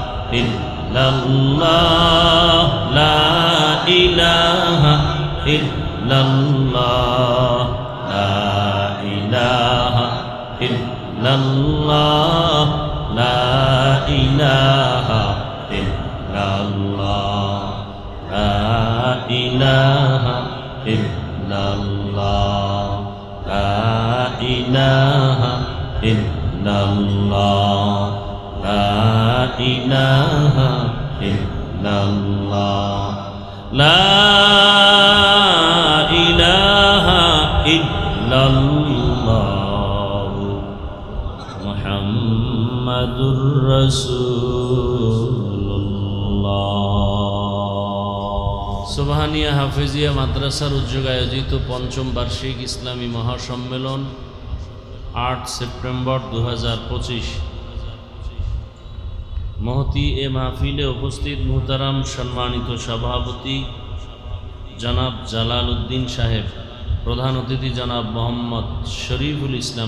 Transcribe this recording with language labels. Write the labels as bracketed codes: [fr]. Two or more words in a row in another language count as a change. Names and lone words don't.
[ar] إلا الله، لا إله إلا الله، لا إله إلا الله، لا إله إلا الله، لا إله إلا الله, إله إلا الله لا إله إلا الله لا إله إلا الله محمد رسول الله. [bn] সুবহানিয়া হাফেজিয়া মাদ্রাসার উদ্যোগে আয়োজিত পঞ্চম বার্ষিক ইসলামী মহাসম্মেলন 8 সেপ্টেম্বর 2025। মহতি এ মাহফিলে উপস্থিত মুহতারাম সম্মানিত সভাপতি জনাব জালাল উদ্দিন সাহেব, প্রধান অতিথি জনাব মোহাম্মদ শরীফুল ইসলাম